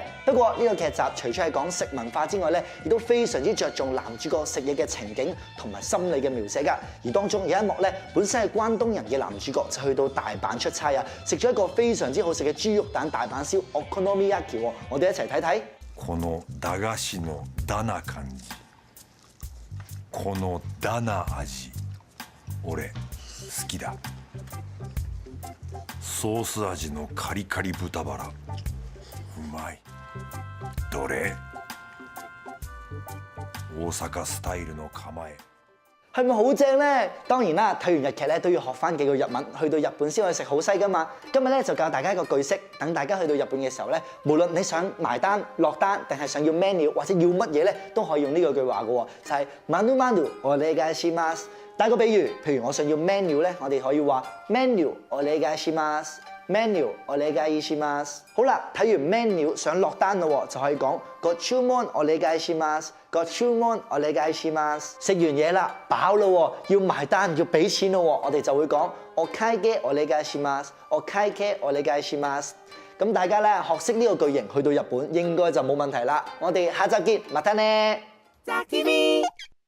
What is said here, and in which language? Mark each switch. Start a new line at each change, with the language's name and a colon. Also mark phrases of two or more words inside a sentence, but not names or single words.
Cantonese: 不過呢個劇集除咗係講食文化之外咧，亦都非常之着重男主角食嘢嘅情景同埋心理嘅描寫㗎。而當中有一幕咧，本身係關東人嘅男主角就去到大阪出差啊，食咗一個非常之好食嘅豬肉蛋大阪燒 Okonomiyaki 喎，我哋一齊睇睇。
Japanese: この駄菓子のダな感じ、このダな味、俺好きだ。ソース味のカリカリ豚バラ、うまい。どれ？大阪スタイルの構え。
Cantonese: 係咪好正呢？當然啦，睇完日劇咧都要學翻幾個日文，去到日本先可以食好西噶嘛。今日咧就教大家一個句式，等大家去到日本嘅時候咧，無論你想埋單、落單，定係想要 menu 或者要乜嘢咧，都可以用呢個句話嘅喎，就係
Japanese: manu manu お願いします。
Cantonese: 打個比喻，譬如我想要 menu 咧，我哋可以話 menu
Japanese: お願いします。
Cantonese: menu
Japanese: お願いします。
Cantonese: 好啦，睇完 menu 想落單咯，就可以講
Japanese: ご注文お願いします。
Cantonese: ご注文お願いします。食完嘢啦，飽咯，要埋單要俾錢咯，我哋就會講
Japanese: お會計お願いします。
Cantonese: お會計お願いします。咁大家咧學識呢個句型，去到日本應該就冇問題啦。我哋下集見，またね。ZAC TV。